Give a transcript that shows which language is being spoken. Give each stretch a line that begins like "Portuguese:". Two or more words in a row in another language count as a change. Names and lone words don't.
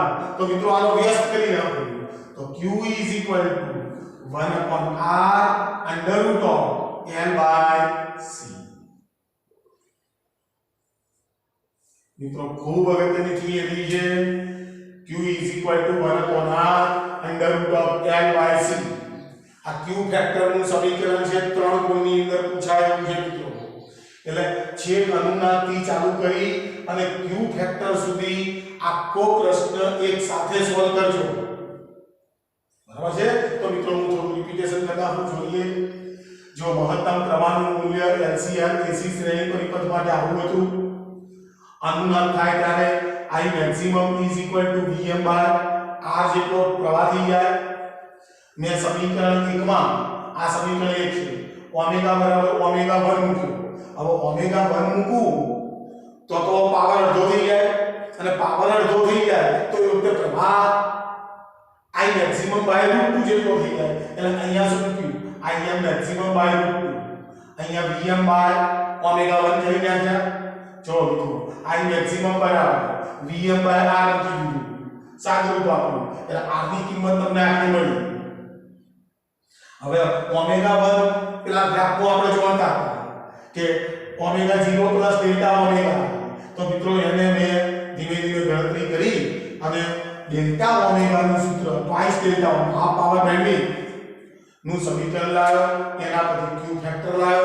Gujarati: તો મિત્રો આનો વ્યસ્ત કરી નાખો તો
English: q is equal to 1 upon r under root of l by c.
Gujarati: મિત્રો ખૂબ અગત્યની થિયરી છે.
English: q is equal to 1 upon r under root of l by c.
Gujarati: આ q ફેક્ટર નું સમીકરણ છે 3 ગુણની અંદર પૂછાયેલું છે મિત્રો. એટલે છેદ અનુનાદથી ચાલુ કરી અને q ફેક્ટર સુધી આખો પ્રશ્ન એક સાથે સોલ્વ કરજો. બરાબર છે. તો મિત્રો હું થોડું રિપીટેશન કરતા હું જોઈએ. જો મહત્તમ પ્રવાહનું મૂલ્ય LCR AC શ્રેણી પરિપથ માટે આવું હતું. અનુનાદ થાય ત્યારે
English: I maximum is equal to Vm by R
Gujarati: જેટલો પ્રવાહ થઈ જાય. મેં સમીકરણ 1 માં આ સમીકરણ 1 છે ઓમેગા બરાબર ઓમેગા 1 મૂક્યો. હવે ઓમેગા 1 મૂકું તો પાવર અડધો થઈ જાય અને પાવર અડધો થઈ જાય તો એ વખતે પ્રવાહ
English: I maximum by √2
Gujarati: જેટલો થઈ જાય. એટલે અહીંયા શું મૂક્યું
English: I am maximum by √2.
Gujarati: અહીંયા Vm by ઓમેગા 1 થઈ ગયા. જો મિત્રો
English: I maximum
Gujarati: બરાબર Vm by R લખી દીધું. સાદું રૂપ વાપરો એટલે R ની કિંમત તમને આટલી મળી. હવે ઓમેગા 1 પેલા ગ્રાફમાં આપણે જોતા કે
English: omega 0 plus delta omega,
Gujarati: તો મિત્રો એને મેં ધીમે ધીમે ગણતરી કરી અને ડેલ્ટા ઓમેગા નું સૂત્ર
English: twice delta half power bending
Gujarati: નું સમીકરણ લાવ્યો, એના પછી ક્યુ ફેક્ટર લાવ્યો.